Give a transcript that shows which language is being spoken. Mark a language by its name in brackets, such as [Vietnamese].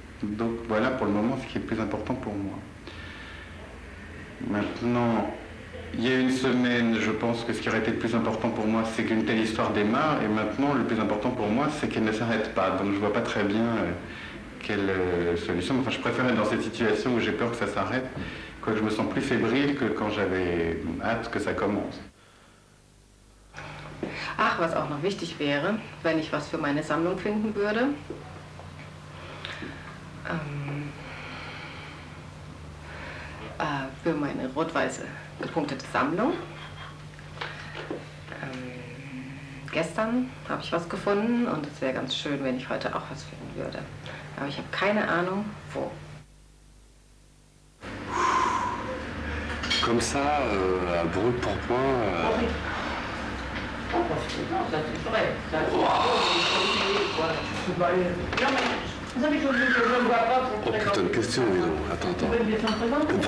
[French] Donc voilà pour le moment ce qui est le plus important pour moi. Maintenant, il y a une semaine, je pense que ce qui aurait été le plus important pour moi, c'est qu'une telle histoire démarre. Et maintenant, le plus important pour moi, c'est qu'elle ne s'arrête pas. Donc je ne vois pas très bien quelle solution. Enfin, je préfère être dans cette situation où j'ai peur que ça s'arrête, quoique je me sens plus fébrile que quand j'avais hâte que ça commence. [German] Ach, was auch noch wichtig wäre, wenn ich was für meine Sammlung finden würde. Für meine rot-weiße gepunktete Sammlung. Gestern habe ich was gefunden und es wäre ganz schön, wenn ich heute auch was finden würde. Aber ich habe keine Ahnung, wo. [French] Comme ça, à brûle pour point. Oh putain de question, dis donc. Attends.